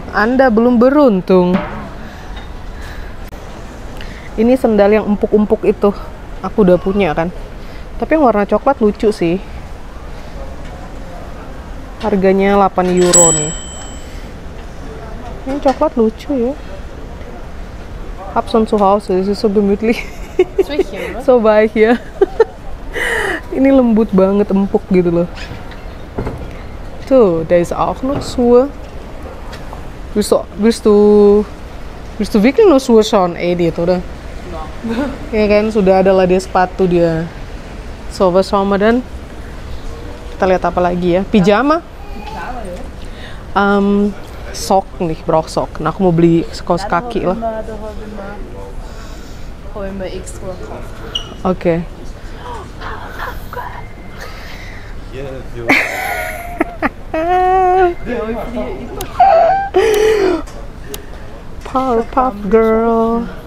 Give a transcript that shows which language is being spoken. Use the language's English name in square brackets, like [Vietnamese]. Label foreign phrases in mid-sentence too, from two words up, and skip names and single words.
[Indonesian] Anda belum beruntung. Ini sendal yang empuk-empuk itu. Aku udah punya kan. Tapi yang warna coklat lucu sih. Harganya 8 euro nih. Ini coklat lucu ya. [German] Hab schon zu Hause, es ist so gemütlich. [Indonesian] So baik ya. Ini lembut banget, empuk gitu loh. Tuh, [German] da ist auch noch Schuhe. Willst du wirklich nur Schuhe schauen, Edith, oder? [Indonesian] Ya kan, sudah ada lah dia sepatu dia. [German] So, was schauen wir denn? [Indonesian] Kita lihat apa lagi ya? Pijama. Sok nih, brauch sok. Nah, aku mau beli kaos kaki lah. Oke. Powerpuff Girl.